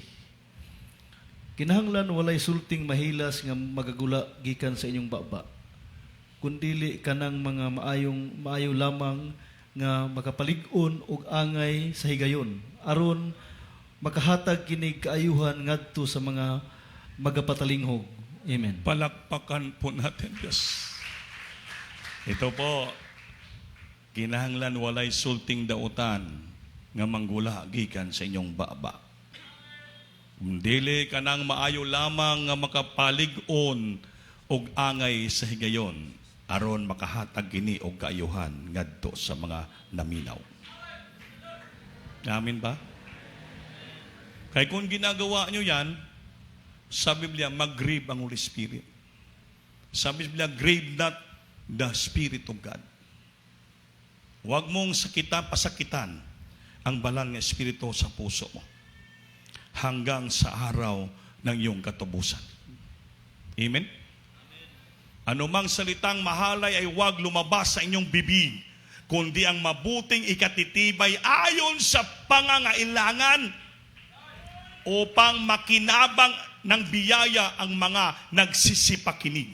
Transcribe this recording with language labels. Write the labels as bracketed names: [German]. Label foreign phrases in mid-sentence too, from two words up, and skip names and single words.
[Cebuano] Kinahanglan walay sulting mahilas nga magagula gikan sa inyong baba. Kundili kanang mga maayo lamang nga makapalig-on og angay sa higayon aron makahatag kinig kaayuhan ngadto sa mga magapatalingog. Amen. [Filipino] Palakpakan po natin, Diyos. Ito po, [Cebuano] kinahanglan walay sulting dautan nga manggula gikan sa inyong baba. Dili kanang maayo lamang nga makapalig-on og angay sa higayon aron makahatag kini og kaayuhan ngadto sa mga naminaw. Amin ba? [Filipino] Kaya kung ginagawa nyo yan, sa Biblia, mag-grieve ang Holy Spirit. Sa Biblia, [English] grieve not the Spirit of God. [Filipino] Huwag mong pasakitan ang banal na Espiritu sa puso mo hanggang sa araw ng iyong katubusan. Amen? Anumang salitang mahalay ay huwag lumabas sa inyong bibig, kundi ang mabuting ikatitibay ayon sa pangangailangan upang makinabang ng biyaya ang mga nagsisipakinig.